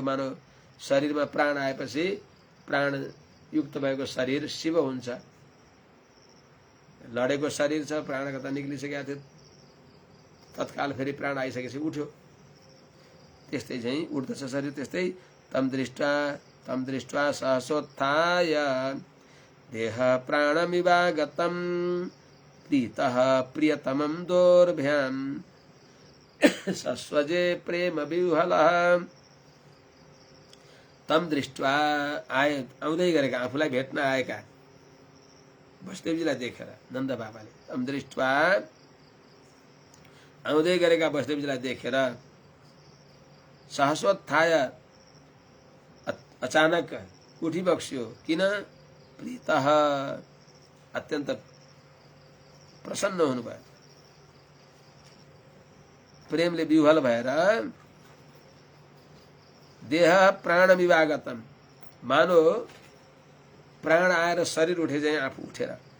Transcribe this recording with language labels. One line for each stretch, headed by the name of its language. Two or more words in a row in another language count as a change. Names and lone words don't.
Nepali: मानव शरीरमा प्राण आएपछि प्राण युक्त भएको शरीर शिव हुन्छ। लडेको शरीर छ, प्राण कता निक्लिसकेका थियो, तत्काल फेरि प्राण आइसकेपछि उठ्यो। त्यस्तै चाहिँ उठ्दछ शरीर।
Sanskrit: त्यस्तै तम दृष्ट्वा सहसोत्थाय देह प्राणमिवागतं प्रीतः प्रियतमं दोर्भ्यां सस्वजे प्रेम विह्वलः। तम दृष्ट्वा
Nepali: आउँदै गरेका, आफूलाई भेट्न आएका वसुदेवजीलाई देखेर नन्द बाबाले,
Sanskrit: तम दृष्ट्वा
Nepali: आउँदै गरेका वसुदेवजीलाई देखेर सहसोत्थाय अचानक उठिबक्स्यो। किन? प्रीतः अत्यन्त प्रसन्न हुनुभयो, प्रेमले विह्वल भएर
Sanskrit: देह प्राण विवागतम,
Nepali: मानो प्राण आएर शरीर उठे चाहिँ आफू उठेर।